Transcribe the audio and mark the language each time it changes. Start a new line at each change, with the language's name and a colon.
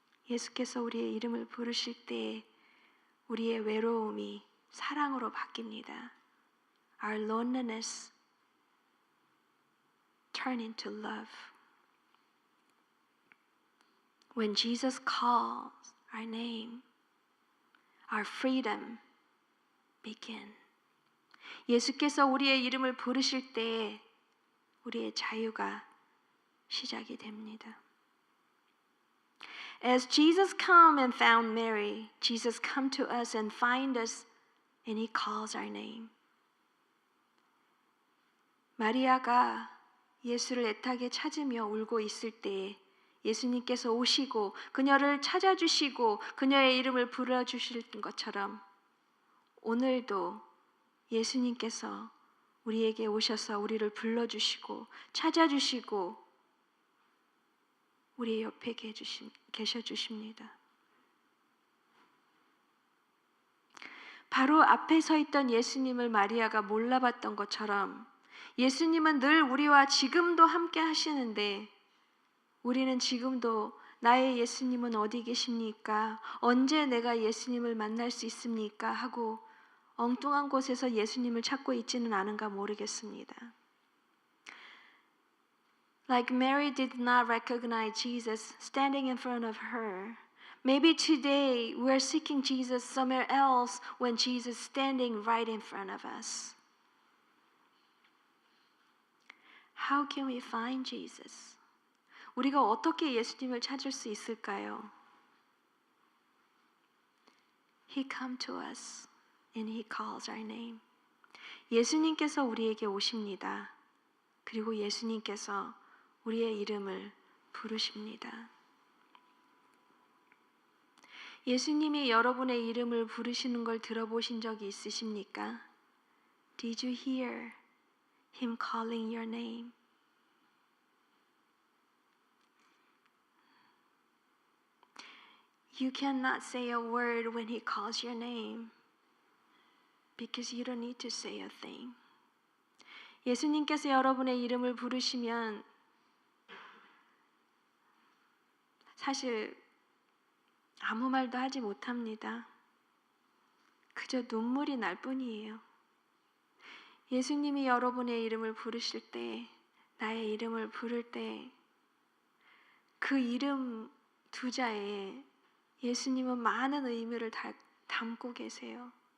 Korean: 예수께서 우리의 이름을 부르실 때 우리의 외로움이 사랑으로 바뀝니다.
English: Our loneliness turn into love. When Jesus calls our name, our freedom begin.
Korean: 예수께서 우리의 이름을 부르실 때 우리의 자유가 시작이 됩니다.
English: As Jesus come and found Mary, Jesus come to us and find us and he calls our name.
Korean: 마리아가 예수를 애타게 찾으며 울고 있을 때 예수님께서 오시고 그녀를 찾아주시고 그녀의 이름을 불러주실 것처럼 오늘도 예수님께서 우리에게 오셔서 우리를 불러주시고 찾아주시고 우리의 옆에 계셔주십니다. 바로 앞에 서 있던 예수님을 마리아가 몰라봤던 것처럼 예수님은 늘 우리와 지금도 함께 하시는데 우리는 지금도 나의 예수님은 어디 계십니까? 언제 내가 예수님을 만날 수 있습니까? 하고 엉뚱한 곳에서 예수님을 찾고 있지는 않은가 모르겠습니다.
English: Like Mary did not recognize Jesus standing in front of her, maybe today we're seeking Jesus somewhere else when Jesus is standing right in front of us. How can we find Jesus?
Korean: 우리가 어떻게 예수님을 찾을 수 있을까요?
English: He come to us and he calls our name.
Korean: 예수님께서 우리에게 오십니다. 그리고 예수님께서 우리의 이름을 부르십니다. 예수님이 여러분의 이름을 부르시는 걸 들어보신 적이 있으십니까?
English: Did you hear him calling your name? You cannot say a word when he calls your name because you don't need to say a thing.
Korean: 예수님께서 여러분의 이름을 부르시면 사실 아무 말도 하지 못합니다. 그저 눈물이 날 뿐이에요. 예수님이 여러분의 이름을 부르실 때, 나의 이름을 부를 때 그 이름 두 자에 예수님은 많은 의미를 담고 계세요.